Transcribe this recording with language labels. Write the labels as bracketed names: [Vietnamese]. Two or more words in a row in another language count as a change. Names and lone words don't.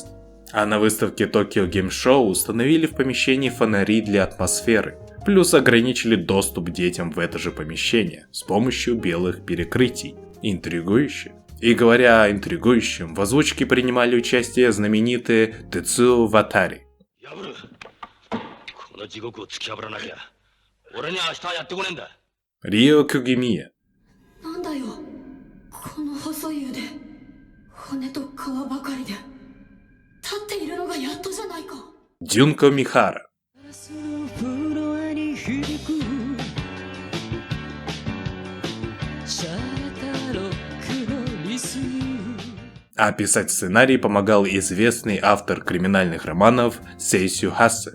[Russian] А на выставке Tokyo Game Show установили в помещении фонари для атмосферы, плюс ограничили доступ детям в это же помещение с помощью белых перекрытий. Интригующе. И говоря о интригующем, в озвучке принимали участие знаменитые Тецуо Ватари. Рио Кугимия. [Japanese] なんだよこの細い腕骨と皮ばかりで立っているのがやっとじゃないか [Russian] Дюнко Михара. А писать сценарий помогал известный автор криминальных романов Сейсю Хасе.